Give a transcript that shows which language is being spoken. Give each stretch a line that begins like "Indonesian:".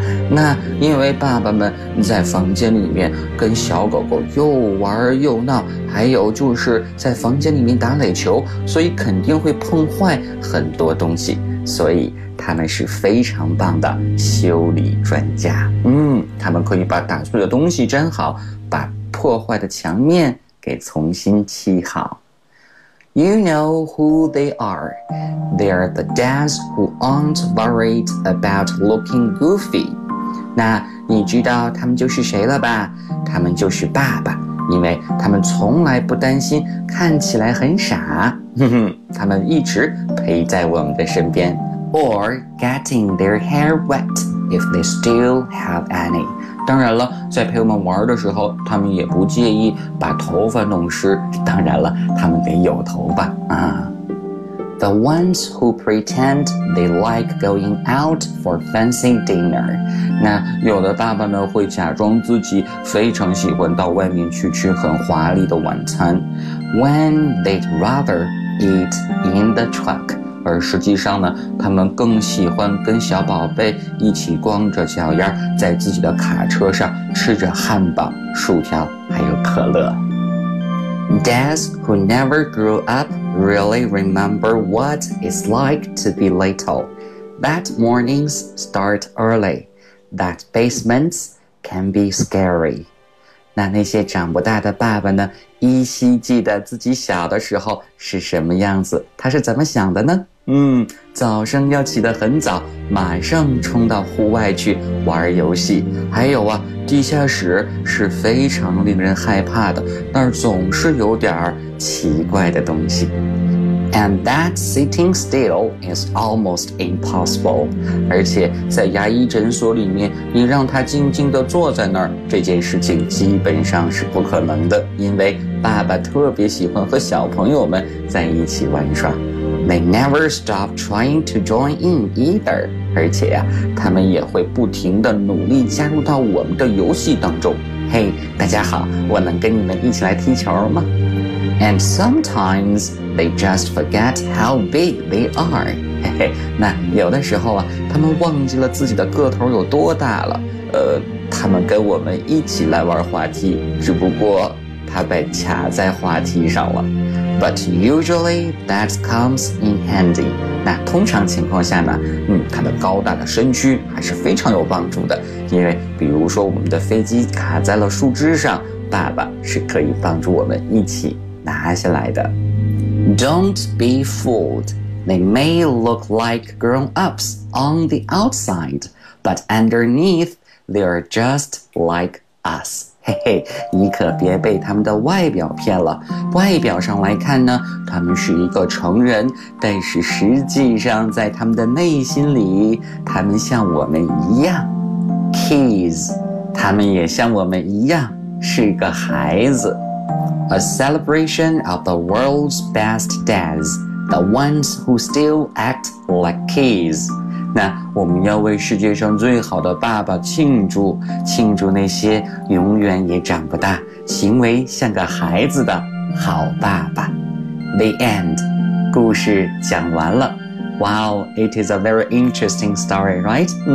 Chinese: 那因为爸爸们在房间里面跟小狗狗又玩又闹，还有就是在房间里面打垒球，所以肯定会碰坏很多东西，所以他们是非常棒的修理专家。嗯，他们可以把打碎的东西粘好，把破坏的墙面给重新砌好。
English: You know who they are. They're the dads who aren't worried about looking goofy.
Chinese: 那你知道他们就是谁了吧？他们就是爸爸，因为他们从来不担心看起来很傻。他们一直陪在我们的身边。
English: Or getting their hair wet if they still have any.
Chinese: 当然了，在陪我们玩的时候，他们也不介意把头发弄湿。当然了，他们得有头发啊。
English: The ones who pretend they like going out for fancy dinner.
Chinese: 那有的爸爸呢，会假装自己非常喜欢到外面去吃很华丽的晚餐。
English: When they'd rather eat in the truck.
Chinese: 而实际上呢，他们更喜欢跟小宝贝一起光着脚丫在自己的卡车上吃着汉堡、薯条还有可乐。
English: Dads who never grew up really remember what it's like to be little. That mornings start early. That basements can be scary.
Chinese: 那些长不大的爸爸呢，依稀记得自己小的时候是什么样子，他是怎么想的呢？早上要起得很早，马上冲到户外去玩游戏。还有啊，地下室是非常令人害怕的，那儿总是有点奇怪的东西。
English: And that sitting still is almost impossible.
Chinese: 而且在牙医诊所里面，你让他静静地坐在那儿，这件事情基本上是不可能的，因为爸爸特别喜欢和小朋友们在一起玩耍。
English: They never stop trying to join in either.
Chinese: 而且啊，他们也会不停地努力加入到我们的游戏当中。 Hey, 大家好，我能跟你们一起来踢球吗？
English: And sometimes they just forget how big they are.
Chinese: 那有的时候啊，他们忘记了自己的个头有多大了。他们跟我们一起来玩滑梯，只不过他被卡在滑梯上了。
English: But usually that comes in handy.
Chinese: 那通常情况下呢，他的高大的身躯还是非常有帮助的。因为比如说我们的飞机卡在了树枝上，爸爸是可以帮助我们一起拿下来的。
English: Don't be fooled. They may look like grown-ups on the outside, but underneath they are just like us.
Chinese: 嘿嘿，你可别被他们的外表骗了。外表上来看呢，他们是一个成人，但是实际上在他们的内心里，他们像我们一样 ，kids， 他们也像我们一样是个孩子。
English: A celebration of the world's best dads, the ones who still act like kids.
Chinese: 那我们要为世界上最好的爸爸庆祝，庆祝那些永远也长不大，行为像个孩子的好爸爸。
English: The end.
Chinese: 故事讲完了。
English: Wow, it is a very interesting story, right?